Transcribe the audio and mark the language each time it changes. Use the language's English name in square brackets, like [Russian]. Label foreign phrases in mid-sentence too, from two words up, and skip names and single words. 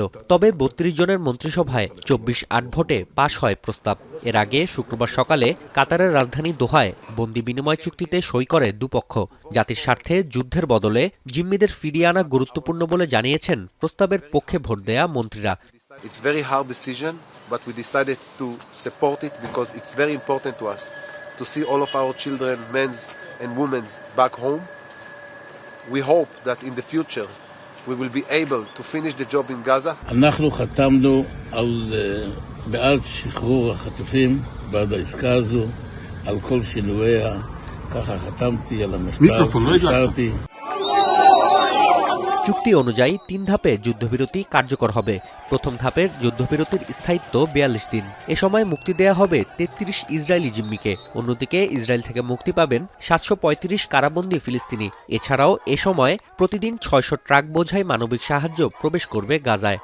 [Bangla] তবে ৩২ জনের মন্ত্রিসভায় ২৪-৮ ভোটে পাশ হয় প্রস্তাব। এর আগে শুক্রবার সকালে কাতারের রাজধানী দোহায় বন্দি বিনিময় চুক্তিতে সই করে দুপক্ষ। জাতির স্বার্থে যুদ্ধের বদলে জিম্মিদের ফিরিয়ে আনা গুরুত্বপূর্ণ বলে জানিয়েছেন প্রস্তাবের পক্ষে ভোট দেয়া মন্ত্রীরা। [English] It's very hard decision, but we decided to support it because it's very important to us to see all of our children, men's and women's back home. We hope that in the future we will be able to finish the job in Gaza. [Hebrew] אנחנו חתמנו בעד שחרור החטופים, בעד העסקה הזו, על כל שינוייה. ככה חתמתי על המכתב, השארתי. [Bangla] চুক্তি অনুযায়ী ৩ ধাপে যুদ্ধবিরতি কার্যকর হবে। প্রথম ধাপের যুদ্ধবিরতির স্থায়িত্ব ৪২ দিন। এ সময় মুক্তি দেয়া হবে ৩৩ ইসরায়েলি জিম্মিকে। অন্যদিকে ইসরায়েল থেকে মুক্তি পাবেন ৭৩৫ কারাবন্দী ফিলিস্তিনি। এছাড়াও এ সময় প্রতিদিন ৬০০ ট্রাক বোঝাই মানবিক সাহায্য প্রবেশ করবে গাজায়।